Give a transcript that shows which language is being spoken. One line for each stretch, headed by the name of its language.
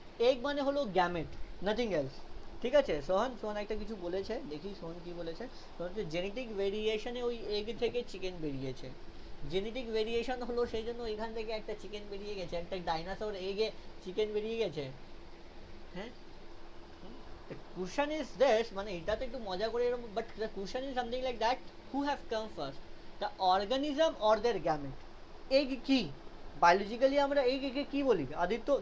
Bangla: Egg মানে হলো gamete, nothing else. ঠিক আছে, সোহান, সোহান একটা কিছু বলেছে, দেখি সোহান কি বলেছে। সোহান হচ্ছে জেনেটিক ভেরিয়েশনে ওই এগ থেকে চিকেন বেরিয়েছে। জেনেটিক ভেরিয়েশন হলো সেই জন্য এখান থেকে একটা চিকেন বেরিয়ে গেছে, একটা ডাইনোসর এগে চিকেন বেরিয়ে গেছে।
English: হ্যাঁ, the question is this,
Bangla: মানে এটা তো একটু মজা করে এরকম,
English: but the question is something like that, who have come first, the organism or their gamete?
Bangla: egg কি বায়োলজিক্যালি আমরা egg কে কি বলি আদিত্য?